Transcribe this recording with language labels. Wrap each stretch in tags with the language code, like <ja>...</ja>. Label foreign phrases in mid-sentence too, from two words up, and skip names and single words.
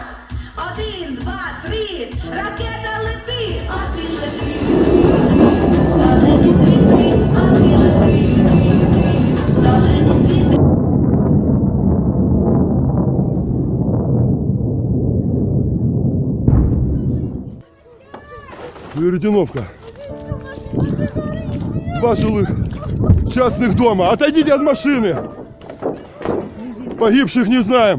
<uk>1, 2, 3, ракета лети, а ти лети, далекі світи, а ти лети, далекі світи.</uk> <ru>Веретеновка. 2 жилых частных дома. Отойдите от машины. Погибших не знаем.</ru>